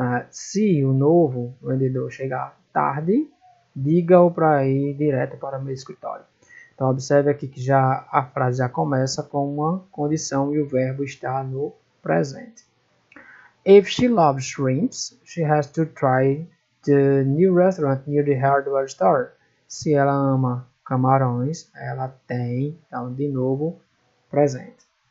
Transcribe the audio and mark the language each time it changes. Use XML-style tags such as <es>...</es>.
<pt>Se o novo vendedor chegar tarde, diga-o para ir direto para o meu escritório. Então, observe aqui que a frase já começa com uma condição e o verbo está no presente.</pt> <en>If she loves shrimps, she has to try the new restaurant near the hardware store.</en> <pt>Se ela ama camarões, ela tem, então, de novo, presente.</pt>